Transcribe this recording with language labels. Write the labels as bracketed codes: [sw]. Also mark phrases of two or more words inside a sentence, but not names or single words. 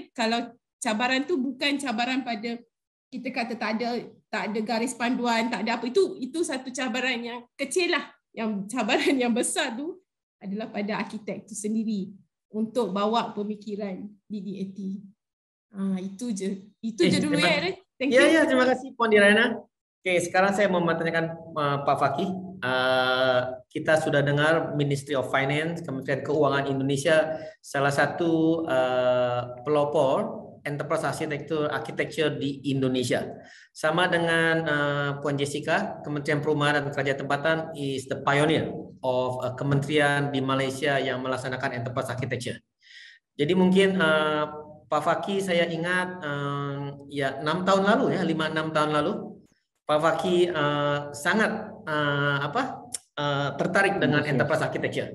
[ms] Kalau cabaran tu bukan cabaran pada kita kata tak ada garis panduan, tak ada apa, itu satu cabaran yang kecil lah. Yang cabaran yang besar tu adalah pada arkitek tu sendiri untuk bawa pemikiran BDAT. Itu je dulu ya. [en] Thank you. [ms] Ya, terima kasih Puan Dirana. Oke, sekarang saya mau bertanyakan Pak Fakih. Kita sudah dengar Ministry of Finance, Kementerian Keuangan Indonesia, salah satu pelopor [en] enterprise architecture [ms] di Indonesia. Sama dengan Puan Jessica, Kementerian Perumahan dan Kerajaan Tempatan [en] is the pioneer of [ms] kementerian di Malaysia yang melaksanakan [en] enterprise architecture. [ms] Jadi mungkin Pak Fakih, saya ingat 6 tahun lalu ya, 5-6 tahun lalu, Pak Fakih sangat tertarik dengan [en] enterprise architecture.